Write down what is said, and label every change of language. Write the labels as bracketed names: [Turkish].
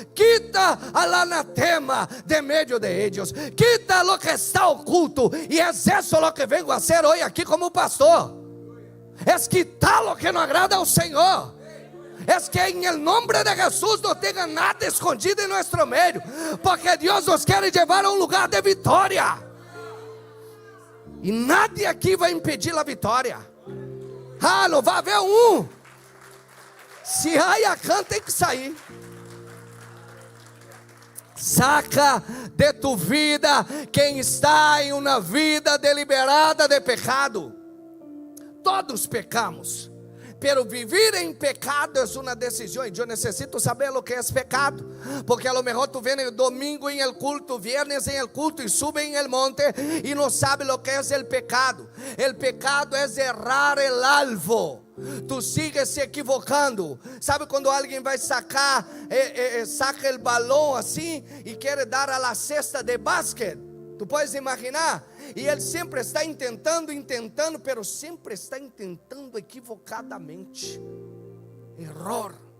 [Spanish] Quita al anatema de medio de ellos. Quita lo que está oculto. [Portuguese] E é isso [Spanish] lo que vengo a hacer [Portuguese] hoje aqui como pastor. É quitar lo que não agrada ao Senhor. É que em el nombre de Jesús não tenha nada escondido em nosso meio, porque Deus nos quer levar a lugar de vitória. E nadie aqui vai impedir a vitória. Não vai haver Se a can tem que sair. Saca de tu vida quem está em uma vida deliberada de pecado. Todos pecamos, pero vivir em pecado é uma decisão. E eu necessito saber o que é pecado, porque a lo mejor tu vem domingo em el culto, [Spanish] viernes em el culto, [Portuguese] e sube em el monte e não sabe o que é el pecado. El pecado é errar el alvo. [Spanish] Tu sigues se equivocando. [Portuguese] Sabe quando alguém vai saca o balão assim e quer dar a la cesta de basquete? Tu podes imaginar? E ele sempre está tentando, pero sempre está tentando equivocadamente. Error.